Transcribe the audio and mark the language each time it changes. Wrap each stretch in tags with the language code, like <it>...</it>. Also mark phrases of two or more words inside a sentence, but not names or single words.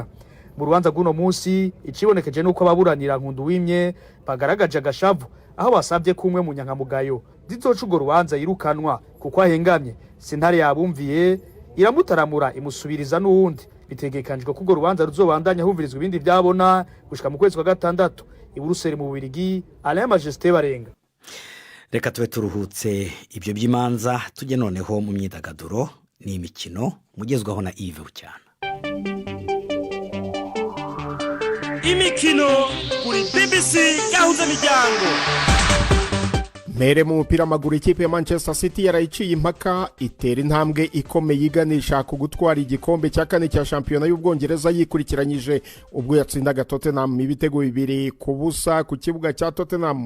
<rn>Mu rubanza rw'uno munsi ikibonekeje nuko ababuranira Nkunduwimye bagaragaje agashavu, aho basabye kumwe mu nyankamugayo zizoca urwo rubanza yirukanwa kuko ahengamye. Sentare yabumviye iramutaramura imusubiriza n'uwundi bitegekanijwe ko urwo rubanza ruzobandanya humvirizwa ibindi byabona gushika mu kwezi kwa gatandatu i Buruseli mu Bubiligi. Alain Majesté Barenga.</rn> <rw>Reka tube turuhutse ibyo by'imanza tujye noneho mu myidagaduro n'imikino mugezwaho na Yves Bucyana. Imikino kuri BBC gahuza miryango. Mere mu mupira w'amaguru ikipe ya Manchester City yarayiciye impaka itera intambwe ikomeye iganisha ku gutwara igikombe cya kane cya shampiyona y'Ubwongereza yikurikiranyije ubwo yatsindaga Tottenham ibitego 2-0 ku kibuga cya Tottenham.</rw>